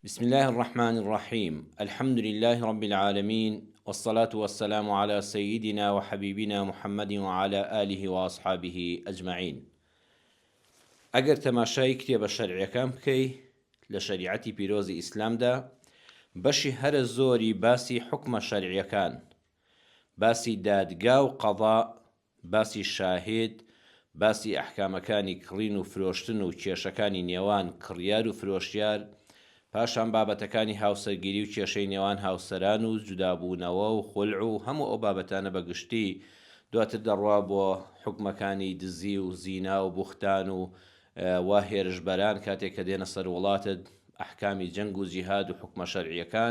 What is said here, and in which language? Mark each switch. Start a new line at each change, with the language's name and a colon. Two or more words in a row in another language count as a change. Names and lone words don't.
Arabic: بسم الله الرحمن الرحيم. الحمد لله رب العالمين، والصلاة والسلام على سيدنا وحبيبنا محمد وعلى آله وأصحابه أجمعين.
Central Kurdish: ئەگەر تەماشای کتێبە شەرعیەکان بکەی لە شەریعەتی پیرۆزی ئیسلامدا، بەشی هەرە زۆری باسی حکمە شەرعیەکان، باسی دادگا و قەضا، باسی شاهێد، باسی ئەحکامەکانی کڕین و فرۆشتن و کێشەکانی نێوان کڕیار و فرۆشیار، پاشان بابەتەکانی هاوسەرگیری و کێشەی نێوان هاوسەران و جودابوونەوە و خولع و هەموو ئەو بابەتانە بەگشتی دواتر دەڕوا بۆ حکمەکانی دزی و زینا و بوختان و وا هێرشبەران کاتێک کە دێنە سەر وڵاتت، ئەحکامی جەنگ و جیهاد و حکمە شەرعیەکان.